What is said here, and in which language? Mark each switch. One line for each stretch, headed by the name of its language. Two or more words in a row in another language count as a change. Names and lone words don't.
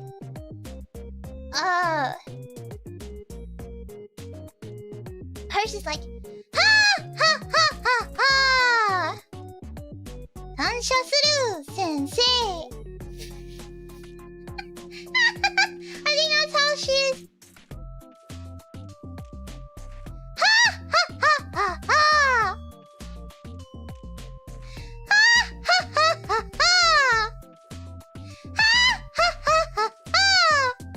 English: Oh. Hers is like, ha ha ha ha ha! Tansha suru, sensei! I think that's how she is. Ha ha ha ha ha! Ha ha ha ha ha! Ha ha ha ha ha!